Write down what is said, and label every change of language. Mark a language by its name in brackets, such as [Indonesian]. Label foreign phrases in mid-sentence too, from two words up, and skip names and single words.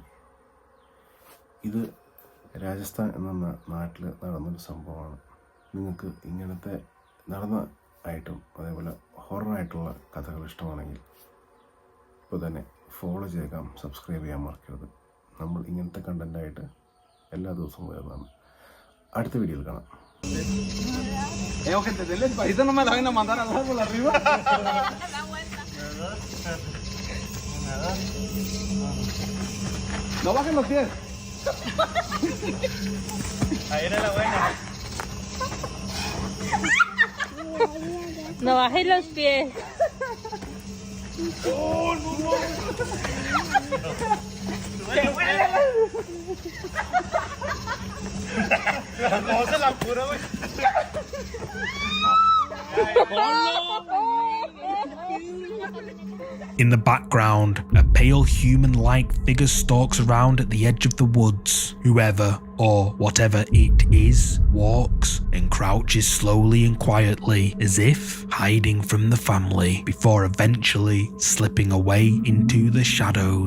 [Malayalam] ഇത് രാജസ്ഥാൻ എന്ന നാട്ടിൽ നടന്നൊരു സംഭവമാണ്. നിങ്ങൾക്ക് ഇങ്ങനത്തെ നടന്നതായിട്ടും അതേപോലെ ഹൊററായിട്ടുള്ള കഥകൾ ഇഷ്ടമാണെങ്കിൽ ഇപ്പോൾ തന്നെ ഫോളോ ചെയ്യുക, സബ്സ്ക്രൈബ് ചെയ്യാൻ മറക്കരുത്. നമ്മൾ ഇങ്ങനത്തെ കണ്ടൻ്റായിട്ട് എല്ലാ ദിവസവും വരുന്നതാണ്. അടുത്ത വീഡിയോയിൽ കാണാം. [Spanish] No bajen los pies. Ahí era la buena. No bajes los pies. Oh, no, no. ¿Cómo se la apura, güey? [English] In the background, a pale human-like figure stalks around at the edge of the woods. Whoever, or whatever it is, walks and crouches slowly and quietly, as if hiding from the family, before eventually slipping away into the shadows.